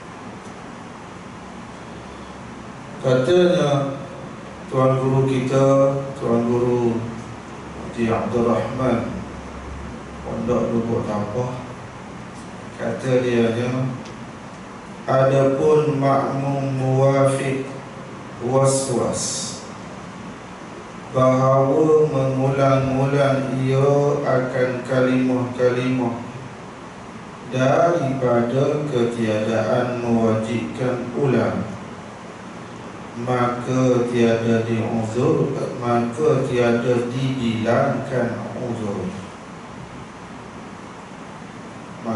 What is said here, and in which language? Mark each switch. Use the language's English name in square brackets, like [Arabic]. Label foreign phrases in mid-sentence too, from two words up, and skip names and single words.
[Malay] Katanya Tuan Guru kita, Tuan Guru Haji Abdul Rahman Pondok Lubuk Tampah, kata dia, adapun makmum muwafiq was-was bahawa mengulang-ulang ia akan kalimah-kalimah daripada ketiadaan mewajibkan ulang, maka tiada diuzur, maka tiada dibilangkan uzur.